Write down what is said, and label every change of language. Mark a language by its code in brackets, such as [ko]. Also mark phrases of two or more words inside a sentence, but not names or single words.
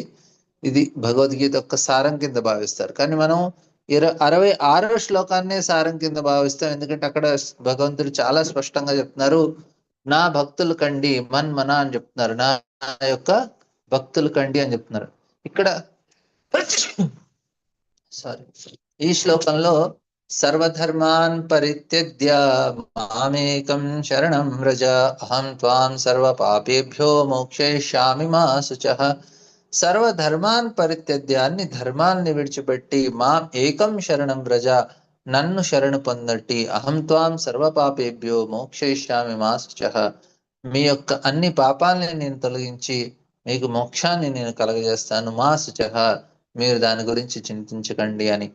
[te] ఇది భగవద్గీత యొక్క సారం కింద భావిస్తారు, కానీ మనం 66వ శ్లోకాన్నే సారం కింద భావిస్తాం. ఎందుకంటే అక్కడ భగవంతుడు చాలా స్పష్టంగా చెప్తున్నారు, నా భక్తులు కండి మన్మన అని చెప్తున్నారు. నా యొక్క భక్తులు కండి అని చెప్తున్నారు. ఇక్కడ సారీ, ఈ శ్లోకంలో [sa] సర్వధర్మాన్ పరిత్యజ్య మామేకం శరణం వ్రజ, అహం త్వాం సర్వ పాపేభ్యో మోక్షయిష్యామి మా శుచః. సర్వధర్మాన్ పరిత్యజ్య, [te] అన్ని ధర్మాల్ని విడిచిపెట్టి [sa] మాం ఏకం శరణం వ్రజ, [te] నన్ను శరణు పొందట్టి. [sa] అహం త్వాం సర్వ పాపేభ్యో మోక్షయిష్యామి మా శుచః, [te] మీ యొక్క అన్ని పాపాలని నేను తొలగించి మీకు మోక్షాన్ని నేను కలగజేస్తాను. [sa] మా శుచః, [te] మీరు దాని గురించి చింతించకండి అని.